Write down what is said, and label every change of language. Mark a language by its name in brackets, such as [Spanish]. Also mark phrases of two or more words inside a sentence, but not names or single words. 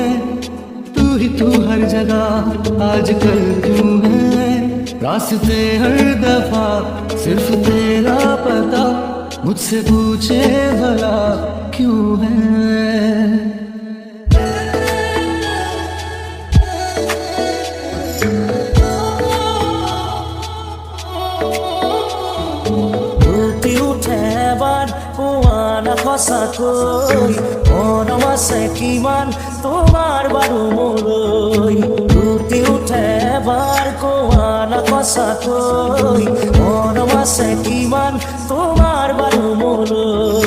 [Hindi] तू हर जगह आजकल क्यों है रास्ते हर दफा सिर्फ तेरा पता मुझसे पूछे भला क्यों है [Assamese] সঁচাকৈ মৰম আছে কিমান তোমাৰ বাৰু মোলৈ ফুটি উঠে এবাৰ কোৱা না সঁচাকৈ মৰম আছে কিমান তোমাৰ বাৰু মোলৈ